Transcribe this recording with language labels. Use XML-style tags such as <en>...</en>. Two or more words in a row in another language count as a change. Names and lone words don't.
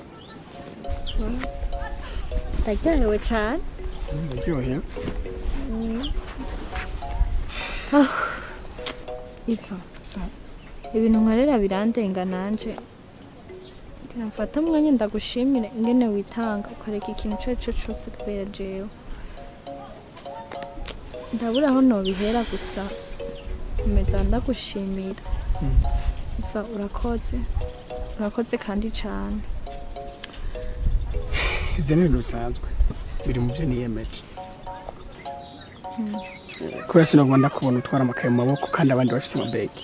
<rn>ndaryohewe cyane ndaryohewe Iva ibintu nkorera birandenga nanje mfata umwanya ndagushimire ingene witanga ukareka ikintu icyo ari cyo cyose kubera jewe ndabura aho nobihera gusa nkomeza ndagushimira Iva urakoze kandi cyane</rn> <rw>ibyo ni ibintu bisanzwe biri mu byo niyemeje kubera sinagomba ndakubona utwara amakaye mu maboko kandi abandi bafite amabegi</rw>